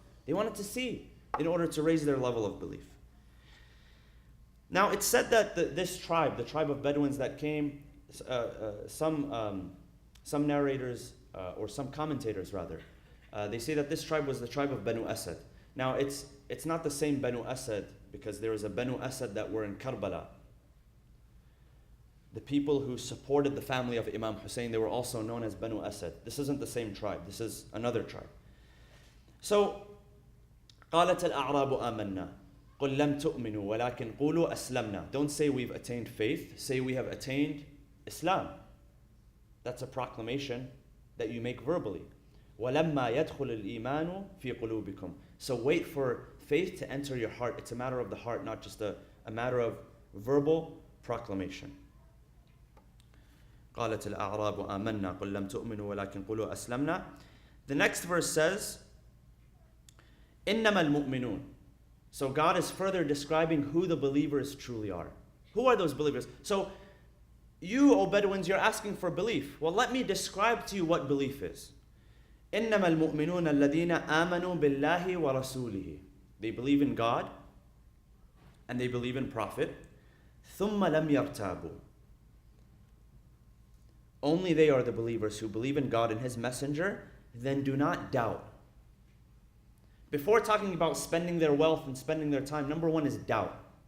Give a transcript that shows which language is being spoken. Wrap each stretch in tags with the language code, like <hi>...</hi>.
<en>They wanted to see in order to raise their level of belief. Now, it's said that this tribe, the tribe of Bedouins that came, some narrators, or some commentators rather, they say that this tribe was the tribe of Banu Asad. Now, it's not the same Banu Asad, because there was a Banu Asad that were in Karbala. The people who supported the family of Imam Hussein, they were also known as Banu Asad. This isn't the same tribe. This is another tribe.</en> <ar>So, قالت الأعراب آمنا قل لم تؤمنوا ولكن قولوا أسلمنا.</ar> <en>Don't say we've attained faith. Say we have attained Islam. That's a proclamation that you make verbally.</en> <ar>وَلَمَّا يَدْخُلُ الْإِيمَانُ فِي قُلُوبِكُمْ.</ar> <en>So wait for faith to enter your heart. It's a matter of the heart, not just a matter of verbal proclamation.</en> <ar>قالت الأعراب آمنا قل لم تؤمنوا ولكن قولوا أسلمنا.</ar> <en>The next verse says,</en> <ar>إنما المؤمنون.</ar> <en>So God is further describing who the believers truly are. Who are those believers? So you, O Bedouins, you're asking for belief. Well, let me describe to you what belief is.</en> <ar>إنما المؤمنون الذين آمنوا بالله ورسوله.</ar> <en>They believe in God and they believe in Prophet.</en> <ar>ثم لم يرتابوا.</ar> <en>Only they are the believers who believe in God and His Messenger, then do not doubt. Before talking about spending their wealth and spending their time, number one is doubt.</en>